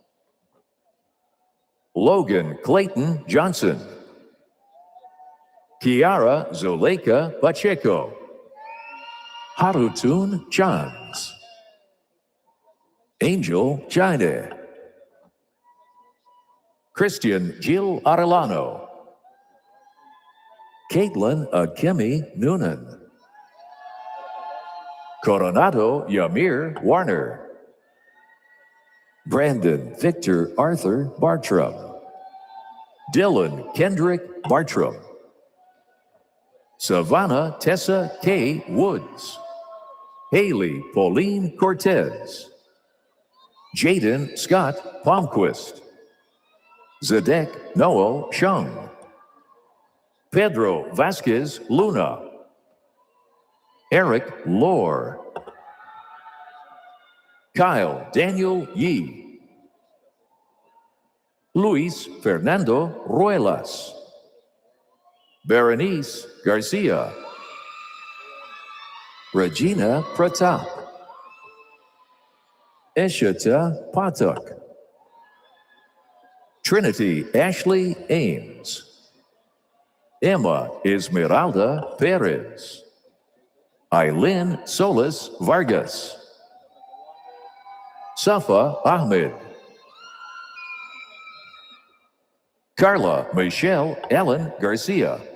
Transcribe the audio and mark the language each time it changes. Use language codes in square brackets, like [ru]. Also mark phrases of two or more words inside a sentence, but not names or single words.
[en] Logan Clayton Johnson, Kiara Zuleika Pacheco, Harutun Chans, Angel Chine, Christian Gil Arellano, Caitlin Akemi Noonan, Coronado Yamir Warner, Brandon Victor Arthur Bartram, Dylan Kendrick Bartram, Savannah Tessa K. Woods, Haley Pauline Cortez, Jaden Scott Palmquist, Zedek Noel Shung, Pedro Vasquez Luna, Eric Lohr, Kyle Daniel Yee, Luis Fernando Ruelas, Berenice Garcia, Regina Pratap, Eshita Patak, Trinity Ashley Ames, Emma Esmeralda Perez, Eileen Solis Vargas, Safa Ahmed, Carla Michelle Ellen Garcia,